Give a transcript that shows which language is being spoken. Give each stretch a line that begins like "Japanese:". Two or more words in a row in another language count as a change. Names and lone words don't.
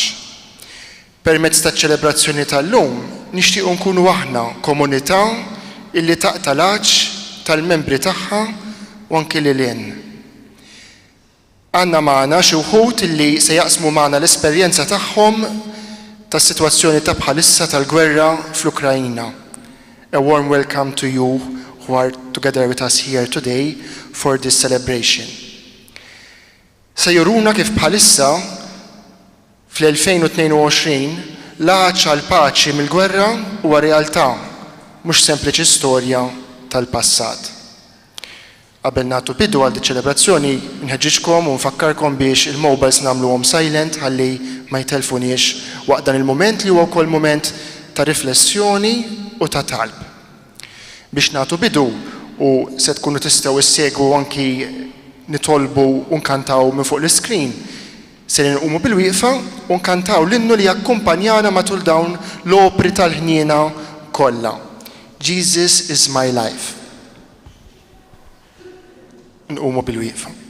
Maltese: Permezz taċ-ċelebrazzjoni tal-lum nixtiequ nkunu aħna komunità illi taqta' l-għaġġ tal-membri tagħha u anke lil hinn. Għandna magħna xi wħud illi se jaqsmu magħna l-esperjenza tagħhom tas-sitwazzjoni ta' bħalissa tal-gwerra fl-Ukrajna.
English: A warm welcome to you who are together with us here today for this celebration.
Maltese: Se juruna kif bħalissa fl-2022 l-għaċċa l-paċi mill-gwerra huwa realtà, mhux sempliċi storja tal-passat. Qabel nagħtu bidu għal ċelebrazzjoni nħeġġiġkom u nfakkarkom biex il-mobiles nagħmluhom silent ħalli ma jtelfuniex waqt dan il-mument li huwa wkoll mument ta' riflessjoni u ta' talb. Biex nagħtu bidu u se tkunu tistgħu issegwu anki nitolbu u nkantaw minn fuq l-iskrin, se nqumu bil-wieqfa u nkantaw l-innu li jakkumpanjana matul dawn l-opri tal-ħniena kollha.
English: Jesus is my life.
Maltese: Nqumu bil-wieqfa.